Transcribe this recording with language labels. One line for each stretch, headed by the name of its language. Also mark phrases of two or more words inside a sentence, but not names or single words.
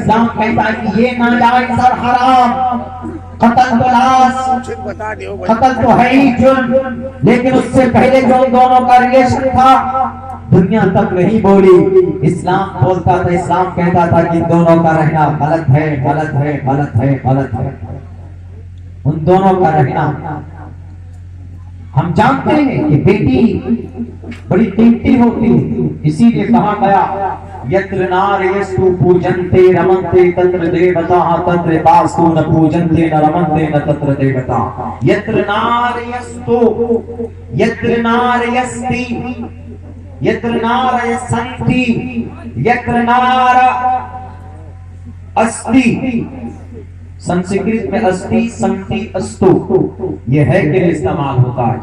Urdu: اسلام کہتا ہے کہ یہ ناجائز اور حرام، قتل تو لاش، قتل تو ہے ہی جرم، لیکن اس سے پہلے جو ان دونوں کا ریلیشن تھا دنیا تک نہیں بولی، اسلام بولتا تھا، اسلام کہتا تھا کہ دونوں کا رہنا غلط ہے، غلط ہے، غلط ہے، غلط ہے، ان دونوں کا رہنا۔ ہم جانتے ہیں کہ بیٹی بڑی قیمتی ہوتی ہے، اسی لیے کہا گیا
Sanskrit: यत्र नार्यस्तु पूज्यन्ते रमन्ते तत्र देवता तत्र पास्तु न पूज्यन्ते न रमन्ते न तत्र देवता. यत्र नार्यस्तु, यत्र नार्यस्ति, यत्र नार्यसन्ति, यत्र नार अस्ति,
Urdu: سنسکرت میں
Sanskrit: अस्ति सन्ति अस्तु
Urdu: یہ ہے کے لیے استعمال ہوتا ہے۔